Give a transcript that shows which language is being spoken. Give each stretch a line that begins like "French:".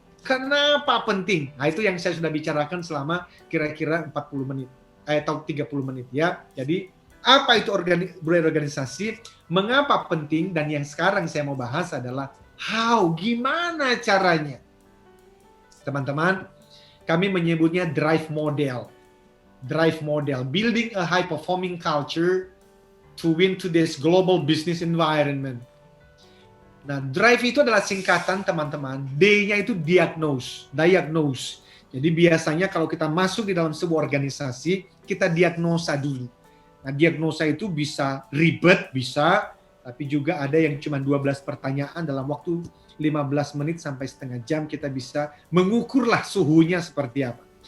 Indonesian: Kenapa penting? Nah, itu yang saya sudah bicarakan selama kira-kira 40 menit. Atau 30 menit ya. Jadi apa itu budaya organisasi, mengapa penting, dan yang sekarang saya mau bahas adalah gimana caranya. Teman-teman, kami menyebutnya drive model.
English: Drive model, building a high performing culture to win today's global business environment.
Indonesian: Nah, drive itu adalah singkatan teman-teman. D-nya itu diagnose. Jadi biasanya kalau kita masuk di dalam sebuah organisasi, kita diagnosa dulu. Nah, diagnosa itu bisa ribet, bisa, tapi juga ada yang cuma 12 pertanyaan dalam waktu 15 menit sampai setengah jam kita bisa mengukurlah suhunya seperti apa.